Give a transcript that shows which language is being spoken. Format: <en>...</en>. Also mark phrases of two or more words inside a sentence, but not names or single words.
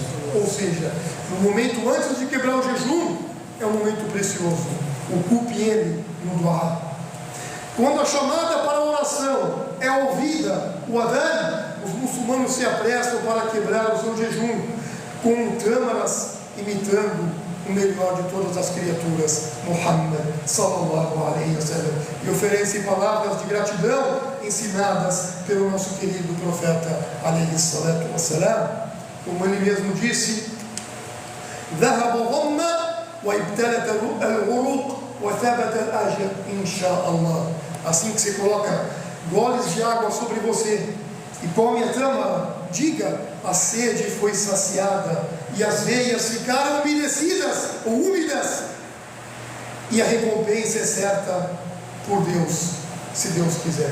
<pt>Ou seja, no momento antes de quebrar o jejum, é um momento precioso. Ocupe ele no duá. Quando a chamada para a oração é ouvida, o adhan, os muçulmanos se apressam para quebrar o seu jejum, com tâmaras imitando o melhor de todas as criaturas,</pt> <ar>Muhammad صلى الله عليه وسلم,</ar> <pt>e oferecem palavras de gratidão ensinadas pelo nosso querido profeta</pt> <ar>عليه الصلاة والسلام,</ar> <pt>como ele mesmo disse:</pt> <ar>ذهب الظما وابتلت الغروق وثبت الأجر إن شاء الله.</ar> <pt>Assim que você coloca goles de água sobre você e come a tâmara, diga: a sede foi saciada e as veias ficaram umedecidas ou úmidas, e a recompensa é certa por Deus, se Deus quiser.</pt>